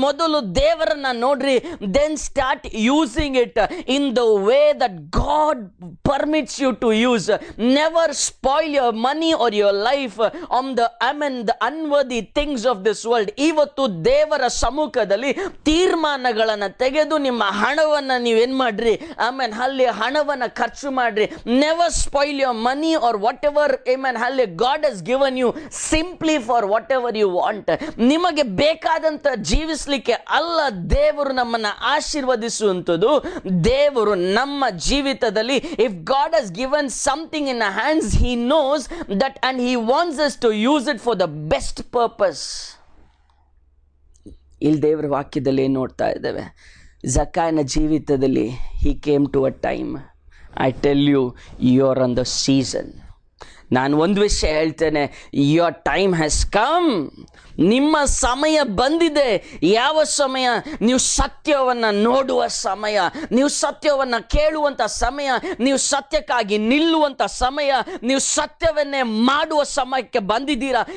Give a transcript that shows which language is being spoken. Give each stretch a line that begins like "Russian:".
Kannada: ಮೊದಲು ದೇವರನ್ನ ನೋಡ್ರಿ,
English: then start using it in the way that God permits you to use. Never spoil your money or your life on the unworthy things of this world.
Kannada: ಇವತ್ತು ದೇವರ ಸಮ್ಮುಖದಲ್ಲಿ ಹೇಳಿ ತೀರ್ಮಾನಗಳನ್ನು ತೆಗೆದು ನಿಮ್ಮ ಹಣವನ್ನು ನೀವೇನು ಮಾಡ್ರಿ, ಆಮೇಲೆ ಅಲ್ಲಿ ಹಣವನ್ನು ಖರ್ಚು ಮಾಡ್ರಿ.
English: Never spoil your money or whatever ಅಲ್ಲಿ God has given you simply for whatever you want.
Kannada: ನಿಮಗೆ ಬೇಕಾದಂತ ಜೀವಿಸಲಿಕ್ಕೆ ಅಲ್ಲ ದೇವರು ನಮ್ಮನ್ನು ಆಶೀರ್ವದಿಸುವಂಥದ್ದು. ದೇವರು ನಮ್ಮ ಜೀವಿತದಲ್ಲಿ
English: If God has given something in hands, he knows that and he wants us to use it for the best purpose.
Kannada: ಇಲ್ಲಿ ದೇವರ ವಾಕ್ಯದಲ್ಲಿ ಏನು ನೋಡ್ತಾ ಇದ್ದೇವೆ, ಜಕಾಯನ ಜೀವಿತದಲ್ಲಿ
English: he came to a time, I tell you, you are on the season.
Kannada: ನಾನು ಒಂದು ವಿಷಯ ಹೇಳ್ತೇನೆ,
English: your time has come.
Kannada: ನಿಮ್ಮ ಸಮಯ ಬಂದಿದೆ. ಯಾವ ಸಮಯ? ನೀವು ಸತ್ಯವನ್ನು ನೋಡುವ ಸಮಯ, ನೀವು ಸತ್ಯವನ್ನು ಕೇಳುವಂಥ ಸಮಯ, ನೀವು ಸತ್ಯಕ್ಕಾಗಿ ನಿಲ್ಲುವಂಥ ಸಮಯ, ನೀವು ಸತ್ಯವನ್ನೇ ಮಾಡುವ ಸಮಯಕ್ಕೆ ಬಂದಿದ್ದೀರಾ.